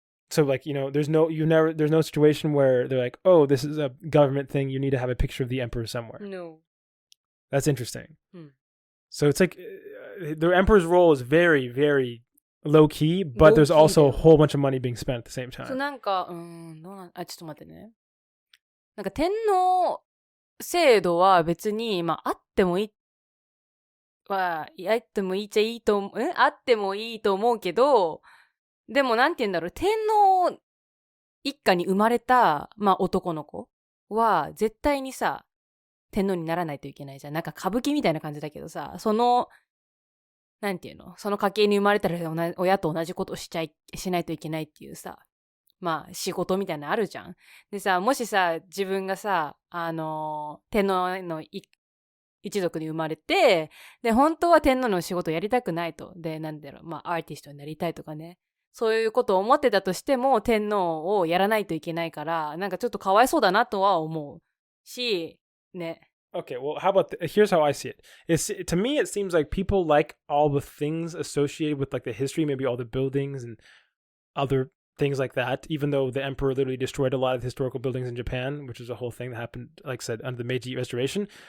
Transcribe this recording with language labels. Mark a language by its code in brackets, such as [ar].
[en] So like, there's no situation where they're like, oh, this is a government thing. You need to have a picture of the emperor somewhere. No. That's interesting. So it's like the emperor's role is very, very low key, but there's also a whole bunch of money being spent at the same time. [ja] なんか、ちょっと待ってね。なんか天皇制度は別に、あってもいい、あってもいいっちゃいいと、あってもいいと思うけど、でもなんて言うんだろう、天皇一家に生まれた、男の子は絶対にさ、天皇にならないといけないじゃん。なんか歌舞伎みたいな感じだけどさ、なんていうの、その家系に生まれたら親と同じことをしないといけないっていうさ、まあ仕事みたいなのあるじゃん。でさ、もしさ、自分がさ、天皇の一族に生まれて、で、本当は天皇の仕事をやりたくないと。で、なんだろう、まあアーティストになりたいとかね。そういうことを思ってたとしても、天皇をやらないといけないから、なんかちょっとかわいそうだなとは思うし、ね。 [en] Okay, well, how about here's how I see it. To me, it seems like people like all the things associated with like the history, maybe all the buildings and other things like that. Even though the emperor literally destroyed a lot of historical buildings in Japan, which is a whole thing that happened, like I said, under the Meiji Restoration.